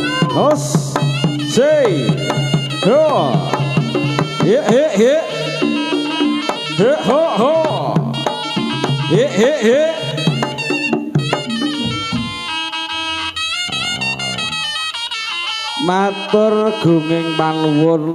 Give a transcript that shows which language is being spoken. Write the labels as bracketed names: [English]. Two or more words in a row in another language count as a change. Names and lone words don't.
[Javanese] Hos. Say. Ho. He he he. He ho ho. He he he. Matur gunging panuwun